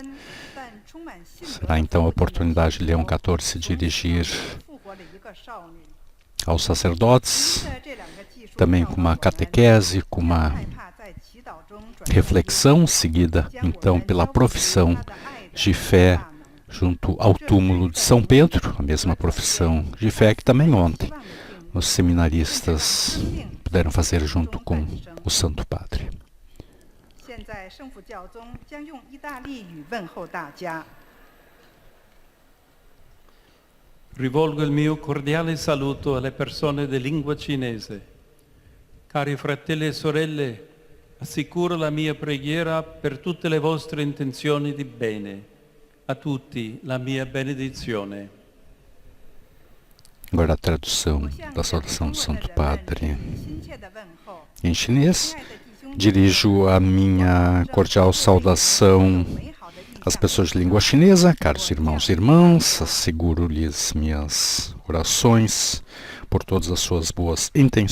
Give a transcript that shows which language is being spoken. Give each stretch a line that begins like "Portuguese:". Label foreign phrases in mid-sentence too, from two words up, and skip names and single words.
Portuguese: Será então a oportunidade de Leão XIV se dirigir aos sacerdotes, também com uma catequese, com uma reflexão, seguida então pela profissão de fé junto ao túmulo de São Pedro, a mesma profissão de fé que também ontem os seminaristas puderam fazer junto com o Santo Padre.
Italian: Rivolgo il mio cordiale saluto alle persone di lingua cinese. Cari fratelli e sorelle, assicuro la mia preghiera per tutte le vostre intenzioni di bene. A tutti la mia benedizione.
Portuguese: Agora a tradução da saudação do Santo Padre em chinês. Dirijo a minha cordial saudação às pessoas de língua chinesa, caros irmãos e irmãs, asseguro-lhes minhas orações por todas as suas boas intenções.